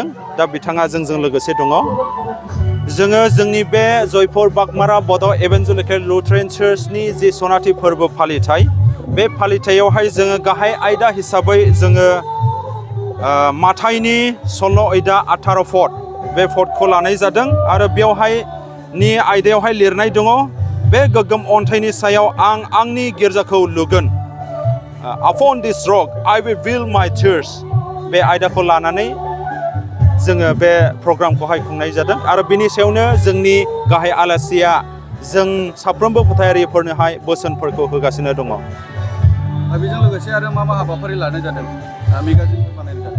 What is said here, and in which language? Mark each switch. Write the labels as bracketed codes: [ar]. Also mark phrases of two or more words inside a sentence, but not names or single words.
[brx] दा बिथाङा जोंजों लोगोसे दङ। जोङो जोंनि बे जयपुर बागमारा बड' इभान्जेलिकेल लुथेरान चार्चनि जि सनाथि फोरबो फालिथाय बे फालिथायावहाय जोङो गाहाय आयदा हिसाबै जोङो माथाइनि 16 आयदा 18 फट बे फटखौ लानाय जादों आरो बेवहाय नि आयदायावहाय लिरनाय दङ बे गोग्गोम अन्थाइनि सायाव आं आंनि गिर्जाखौ लुगोन। [en] Upon this rock I will build my church [brx] बे आयदाखौ लानानै जोङो बे प्रग्रामखौहाय खुंनाय जादों आरो बिनि सायावनो जोंनि गाहाय आलासिया जों साफ्रोमबो फोथायारिफोरनोहाय बोसोनफोरखौ होगासिनो दङ। बेजों लोगोसे आरो मा हाबाफारि लानाय जादों? मेगाजिनफोर बानायनाय जादों?